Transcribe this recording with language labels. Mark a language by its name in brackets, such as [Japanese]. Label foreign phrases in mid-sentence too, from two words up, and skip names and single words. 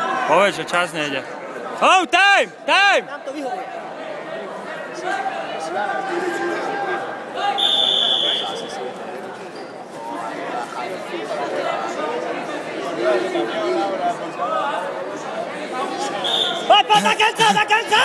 [Slovak] Povedz, že čas nejde. [English] Oh, time! Time! [Slovak] Nám to vyhovuje. Poď, poď, na konca!